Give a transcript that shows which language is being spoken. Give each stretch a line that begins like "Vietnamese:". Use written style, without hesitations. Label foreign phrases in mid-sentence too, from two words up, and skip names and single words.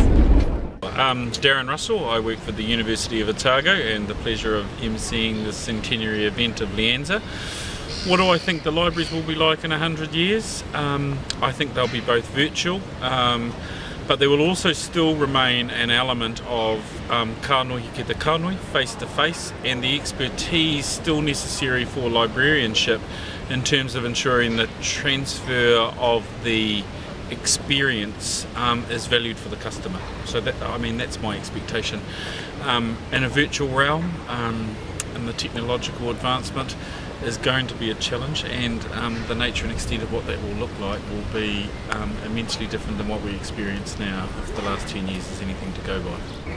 English: Darren Russell. I work for the University of Otago and the pleasure of emceeing the centenary event of LIANZA. What do I think the libraries will be like in 100 years? I think they'll be both virtual, but there will also still remain an element of
Māori: kānui ki te kānui,
English: face to face, and the expertise still necessary for librarianship in terms of ensuring the transfer of the experience is valued for the customer. So that, I mean, that's my expectation. In a virtual realm, and the technological advancement is going to be a challenge, and the nature and extent of what that will look like will be immensely different than what we experience now, if the last 10 years is anything to go by.